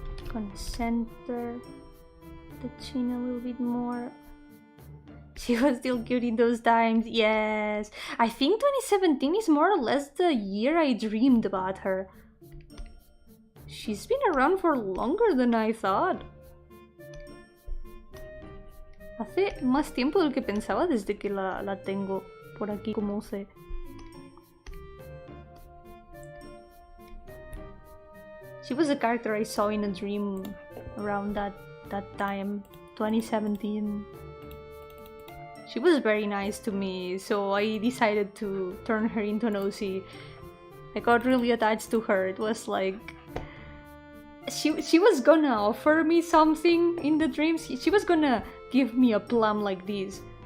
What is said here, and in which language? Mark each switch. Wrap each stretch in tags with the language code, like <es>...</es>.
<en>Gonna center the chin a little bit more. She was still cute in those times, yes. I think 2017 is more or less the year I dreamed about her. She's been around for longer than I thought.</en> <es>Hace más tiempo del que pensaba desde que la tengo por aquí como sé.</es> <en>She was a character I saw in a dream around that time, 2017. She was very nice to me, so I decided to turn her into an OC. I got really attached to her. It was like... She was gonna offer me something in the dreams. She was gonna give me a plum like this.</en>